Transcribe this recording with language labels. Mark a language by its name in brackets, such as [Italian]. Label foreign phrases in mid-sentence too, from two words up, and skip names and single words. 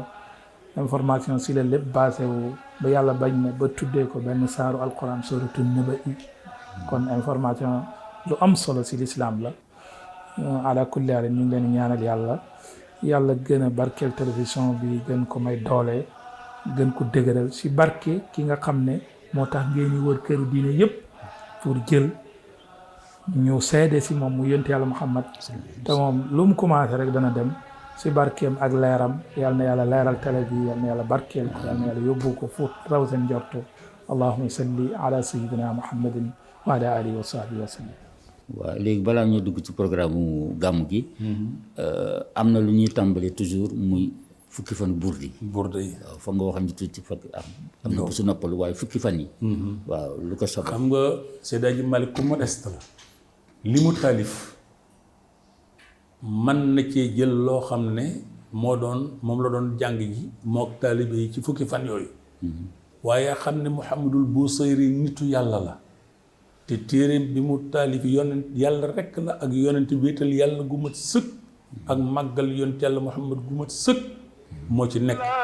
[Wolof] information si la lépp basé wu ba yàlla bañ na ba tuddee ko benn saaru alquran [Arabic] سورة النبأ [Wolof] kon information lu am solo si l'islam la [Arabic] على كل حال [Wolof] ñu ngi leen ñaanal yàlla gën a barkeel télévision bi gën ko may doole gën ko dëgëral si barke ki nga xam ne moo tax ngeen di wër këru diine yëpp pour jël ñu seede si moom mu yonent yàlla Muhammad te moom lu mu commencé rek dana dem si barkeem ak leeram yal na yàlla leeral télé bi yal na yàlla barkeel ko yal na yàlla yóbbu ko fu raw seen njortu [Arabic] اللهم صل على سيدنا محمد وعلى آله وصحبه وسلم. [Wolof] waaw léegi balaa ñoo dugg ci programme mu gàmmu gi am na lu ñuy tàmbali toujours muy fukki fan burdi yi waaw fa nga waxam ci tuuti fekk am na bu su noppalu waaye fukki fan yi waaw lu ko sabab xam nga Seydi Hadji Malick ku modeste la li mu taalif man na cee jël loo xam ne moom la doon jàng ji mook taalibe yi ci fukki fan yooyu waaye xam ne Muhammadul Busayri nitu yàlla la te téereem bi mu taalif yonent yàlla rekk la ak yonent wéetal yàlla gu mat sëkk ak màggal yonent yàlla Muhammad gu mat sëkk moo ci nekk